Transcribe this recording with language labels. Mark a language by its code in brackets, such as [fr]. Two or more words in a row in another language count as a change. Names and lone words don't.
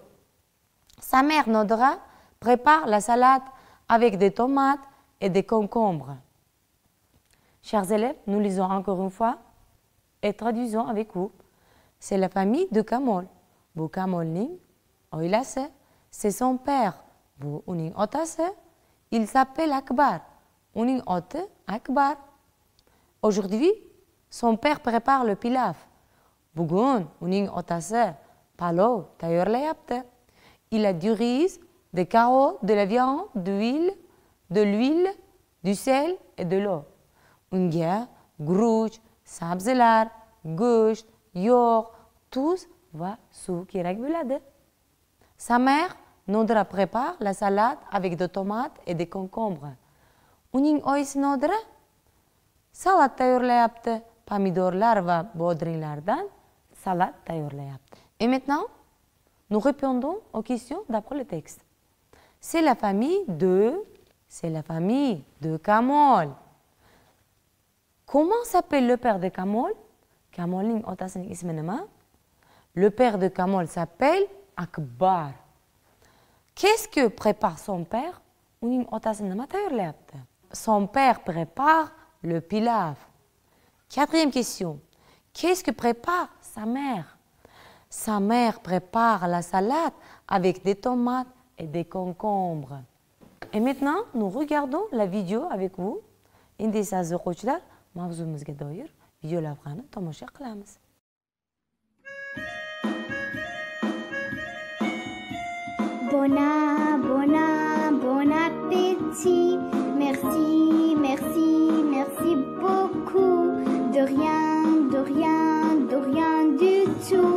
[fr] Sa mère Nodra prépare la salade avec des tomates et des concombres. Chers élèves, nous lisons encore une fois et traduisons avec vous. C'est la famille de Kamol. [uz] Bu Kamolning oilasi, [fr] c'est son père. [uz] Bu uning otasi. [fr] Il s'appelle Akbar. [uz] Uning oti Akbar. [fr] Aujourd'hui, son père prépare le pilaf. [uz] Bugun uning otasi palov tayyorlayapti. [fr] Il a du riz, des carottes, de la viande, de l'huile, du sel et de l'eau. [uz] Unga guruch, sabzilar, go'sht, yog', tuz va suv kerak bo'ladi. [fr] Sa mère Nodra prépare la salade avec des tomates et des concombres. [uz] Uning oyisi Nodra salat tayyorlayapti. Pomidorlar va bodringlardan salat tayyorlayapti. [fr] Et maintenant, nous répondons aux questions d'après le texte. C'est la famille de Kamol. Comment s'appelle le père de Kamol? [uz] Kamolning otasining ismi nima? [fr] Le père de Kamol s'appelle Akbar. Qu'est-ce que prépare son père? [uz] Uning otasi nima tayyorlayapti? [fr] Son père prépare le pilaf. Quatrième question. Qu'est-ce que prépare sa mère? Sa mère prépare la salade avec des tomates et des concombres. Et maintenant, nous regardons la vidéo avec vous. [uz] Endi siz o'quvchilar mavzumizga doir video lavhani tomosha qilamiz. [fr] Bon appétit. Merci, merci, merci beaucoup. De rien du tout.